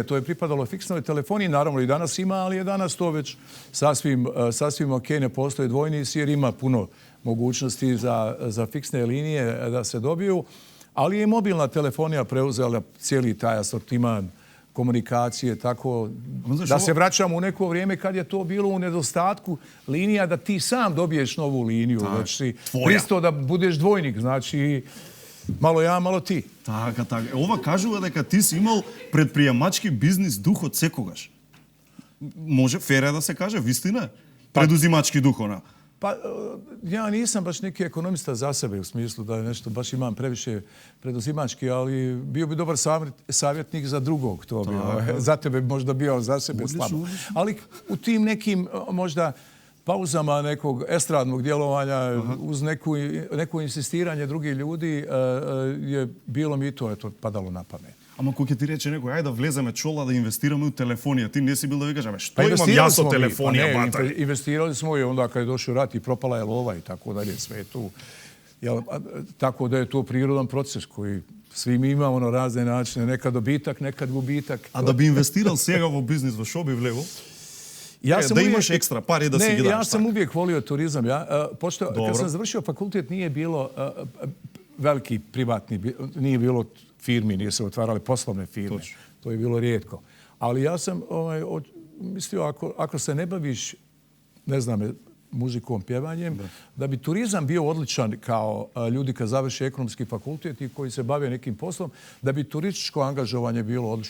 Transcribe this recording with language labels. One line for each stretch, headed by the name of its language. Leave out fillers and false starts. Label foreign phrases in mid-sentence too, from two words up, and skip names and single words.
Serbian: To je pripadalo fiksnoj telefoniji. Naravno i danas ima, ali je danas to već sasvim ok, ne postoje dvojnici jer ima puno mogućnosti za fiksne linije da se dobiju, ali je mobilna telefonija preuzela cijeli taj asortiman komunikacije, tako da se vraćamo u neko vrijeme kad je to bilo u nedostatku linija da ti sam dobiješ novu liniju, već si pristo da budeš dvojnik, znači malo ja, malo ti.
Macedonian: Така. Ова кажува дека ти си имал предприемачки бизнис дух од секогаш. Може фере да се каже, вистина?
Serbian: Предузимачки дух, она. Pa ja nisam baš neki ekonomista za sebe u smislu da nešto baš imam previše preduzimački, ali bio bi dobar savjetnik za drugog. To bi, za tebe možda bio za sebe slabo. Ali u tim nekim možda pauzama nekog estradnog djelovanja uz neko insistiranje drugih ljudi je bilo mi to padalo na pamet.
Macedonian: Ама кој ќе ти рече некој, ајде да влеземе чола да инвестираме у телефонија, ти не си бил да викаш, што имам јас од телефонија, бата?
Serbian: Investirali smo i onda kad je došao rat i propala je lova i tako dalje, sve tu. Tako da je to prirodan proces koji svi mi imamo na razne načine, nekad dobitak, nekad gubitak. A da bi investirao
Macedonian: сега во бизнис, во што би влегол? Да имаш екстра паре да си ги даш.
Serbian: Ja sam uvijek volio turizam. Pošto kad sam završio fakultet nije bilo veliki privatni, nije bilo firmi, nije se otvarale poslovne firme. To je bilo rijetko. Ali ja sam mislio, ako se ne baviš, ne znam, muzikom, pjevanjem, da bi turizam bio odličan kao ljudi kad završe ekonomski fakultet i koji se bave nekim poslom, da bi turističko angažovanje bilo odlično.